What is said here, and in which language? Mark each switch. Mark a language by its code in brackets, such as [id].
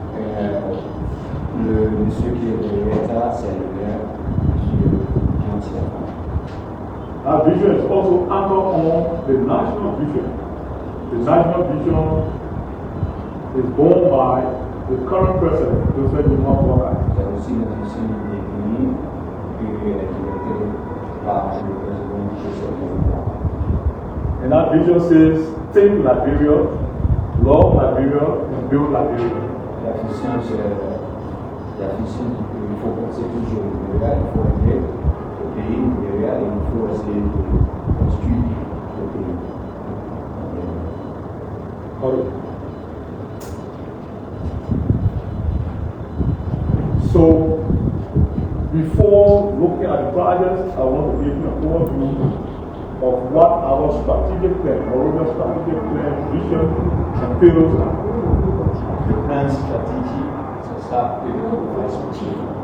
[fr] Le monsieur qui est derrière ça, c'est le maire, monsieur Jean Siapa. [en] Our vision is also anchored on the national vision. The national vision is borne by the current president, Joseph Boakai. [fr] Il y a aussi la vision des pays qui est directée par le président Joseph Boakai. [en] And that vision says, take Liberia, love Liberia, and build Liberia. [fr] La vision, c'est la vision qu'il faut penser toujours au Libéria, il faut aider le pays, le Libéria, et il faut essayer de construire le pays. [en] So, before looking at the projects, I want to give you an overview of what our strategic plan, Monrovia strategic plan, vision, and pillars are. [fr] Le plan stratégique, c'est ça que nous va expliquer.